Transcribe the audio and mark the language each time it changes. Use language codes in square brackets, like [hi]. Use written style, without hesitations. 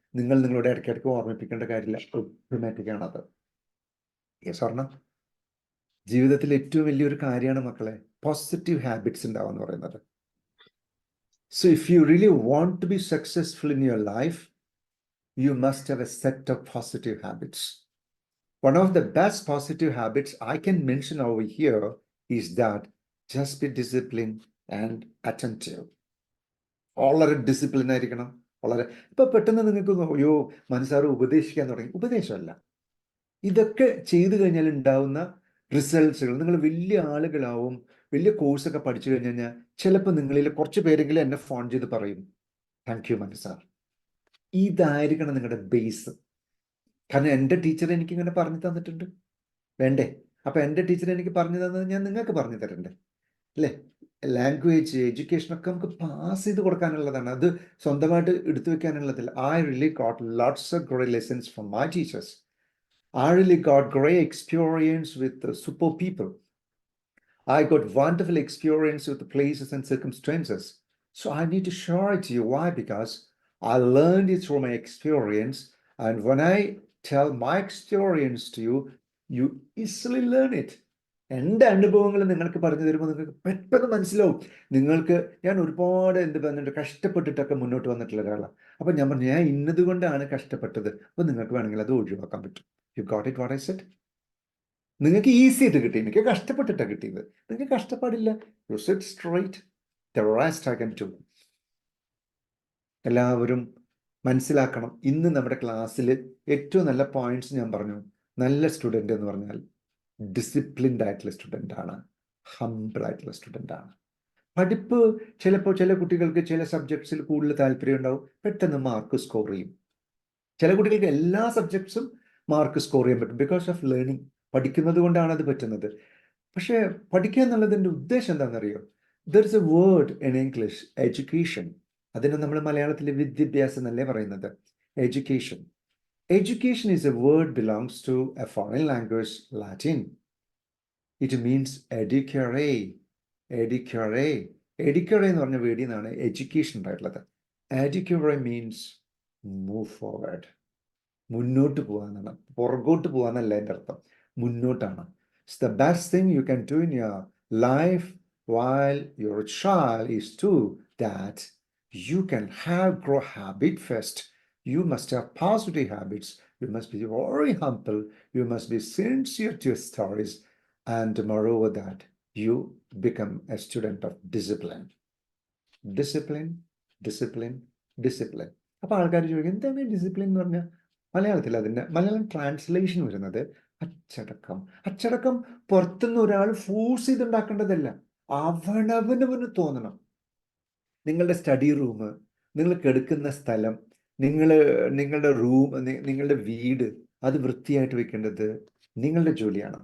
[ml] നിങ്ങൾ നിങ്ങളുടെ ഇടയ്ക്കിടയ്ക്ക് ഓർമ്മിപ്പിക്കേണ്ട കാര്യമില്ല, ഓട്ടോമാറ്റിക് ആണത്. സ്വർണം ജീവിതത്തിൽ ഏറ്റവും വലിയൊരു കാര്യമാണ് മക്കളെ, പോസിറ്റീവ് ഹാബിറ്റ്സ് ഉണ്ടാവുക എന്ന് പറയുന്നത്. [en] So if you really want to be successful in your life, you must have a set of positive habits. One of the best positive habits I can mention over here is that just be disciplined and attentive. [ml] വളരെ discipline ആയിരിക്കണം. വളരെ ഇപ്പൊ പെട്ടെന്ന് നിങ്ങൾക്ക് അയ്യോ മനസ്സാറ് ഉപദേശിക്കാൻ തുടങ്ങി, ഉപദേശമല്ല, ഇതൊക്കെ ചെയ്തു കഴിഞ്ഞാൽ ഉണ്ടാവുന്ന റിസൾട്ട്സുകൾ. നിങ്ങൾ വലിയ ആളുകളാവും, വലിയ കോഴ്സൊക്കെ പഠിച്ചു കഴിഞ്ഞു കഴിഞ്ഞാൽ ചിലപ്പോൾ നിങ്ങളിൽ കുറച്ച് പേരെങ്കിലും എന്നെ ഫോൺ ചെയ്ത് പറയും, [en] thank you [ml] മനസ്സാർ. ഇതായിരിക്കണം നിങ്ങളുടെ ബേസ്. കാരണം എൻ്റെ ടീച്ചർ എനിക്ക് ഇങ്ങനെ പറഞ്ഞു തന്നിട്ടുണ്ട്, വേണ്ടേ? അപ്പൊ എൻ്റെ ടീച്ചർ എനിക്ക് പറഞ്ഞു തന്നത് ഞാൻ നിങ്ങൾക്ക് പറഞ്ഞു തരണ്ടേ, അല്ലേ? ലാംഗ്വേജ് എഡ്യൂക്കേഷനൊക്കെ നമുക്ക് പാസ് ചെയ്ത് കൊടുക്കാനുള്ളതാണ്, അത് സ്വന്തമായിട്ട് എടുത്തു വെക്കാനുള്ളതില്ല. [en] I really got lots of great lessons from my teachers. I really got great experience with super people. I got wonderful experience with the places and circumstances. So I need to share it to you. Why? Because I learned it through my experience. And when I tell my experience to you, you easily learn it. [ml] എൻ്റെ അനുഭവങ്ങൾ നിങ്ങൾക്ക് പറഞ്ഞു തരുമ്പോൾ നിങ്ങൾക്ക് പെട്ടെന്ന് മനസ്സിലാവും. നിങ്ങൾക്ക് ഞാൻ ഒരുപാട് പറഞ്ഞിട്ട് കഷ്ടപ്പെട്ടിട്ടൊക്കെ മുന്നോട്ട് വന്നിട്ടുള്ള ഒരാളാണ്. അപ്പം ഞാൻ പറഞ്ഞു ഞാൻ ഇന്നതുകൊണ്ടാണ് കഷ്ടപ്പെട്ടത്, അപ്പോൾ നിങ്ങൾക്ക് വേണമെങ്കിൽ അത് ഒഴിവാക്കാൻ പറ്റും. [en] You got it what I said? [ml] നിങ്ങൾക്ക് ഈസി ആയിട്ട് കിട്ടി, എനിക്ക് കഷ്ടപ്പെട്ടിട്ടാണ് കിട്ടിയത്. നിങ്ങൾക്ക് കഷ്ടപ്പാടില്ല, [en] You said straight the rest I can do. [ml] എല്ലാവരും മനസ്സിലാക്കണം. ഇന്ന് നമ്മുടെ ക്ലാസ്സിൽ ഏറ്റവും നല്ല പോയിന്റ്സ് ഞാൻ പറഞ്ഞു. നല്ല സ്റ്റുഡൻ്റ് എന്ന് പറഞ്ഞാൽ ഡിസിപ്ലിൻഡ് ആയിട്ടുള്ള സ്റ്റുഡൻ്റ് ആണ്, ഹംബിൾ ആയിട്ടുള്ള സ്റ്റുഡൻ്റ് ആണ്. പഠിപ്പ് ചിലപ്പോൾ ചില കുട്ടികൾക്ക് ചില സബ്ജക്ട്സിൽ കൂടുതൽ താല്പര്യം ഉണ്ടാവും, പെട്ടെന്ന് മാർക്ക് സ്കോർ ചെയ്യും. ചില കുട്ടികൾക്ക് എല്ലാ സബ്ജക്ട്സും മാർക്ക് സ്കോർ ചെയ്യാൻ പറ്റും, [en] Because of learning. [ml] പഠിക്കുന്നത് കൊണ്ടാണ് അത് പറ്റുന്നത്. പക്ഷേ പഠിക്കുക എന്നുള്ളതിൻ്റെ ഉദ്ദേശം എന്താണെന്നറിയോ? [en] there is a word in English, [ml] education. അതിന് നമ്മൾ മലയാളത്തിൽ വിദ്യാഭ്യാസം എന്നല്ലേ പറയുന്നത്, education. [en] Education is a word belongs to a foreign language, Latin. It means educare. Educare. [ml] Educare എന്ന് പറഞ്ഞ വേർഡിൽ നിന്നാണ് എഡ്യൂക്കേഷൻ ഉണ്ടായിട്ടുള്ളത്. [en] Educare means move forward. [ml] മുന്നോട്ട് പോകാനാണ്, പുറകോട്ട് പോകാനല്ല എൻ്റെ അർത്ഥം, മുന്നോട്ടാണ്. [en] It's the best thing you can do in your life while you're a child is to that you can grow habit first. You must have positive habits. You must be very humble. You must be sincere to your stories. And moreover that, you become a student of discipline. Discipline, discipline, discipline. [ml] അപ്പോൾ ആൾക്കാർ ചോദിക്കും എന്താണ് discipline എന്ന് പറഞ്ഞാൽ? മലയാളത്തിൽ അതിൻ്റെ Malayalam translation വരുന്നത് അച്ചടക്കം. അച്ചടക്കം പുറത്തുനിന്ന് ഒരാൾ ഫോഴ്സ് ചെയ്തുണ്ടാക്കേണ്ടതല്ല, അവനവനവന് തോന്നണം. നിങ്ങളുടെ സ്റ്റഡി റൂം, നിങ്ങൾ കിടക്കുന്ന സ്ഥലം, നിങ്ങളുടെ റൂം, നിങ്ങളുടെ വീട്, അത് വൃത്തിയായിട്ട് വെക്കേണ്ടത് നിങ്ങളുടെ ജോലിയാണ്.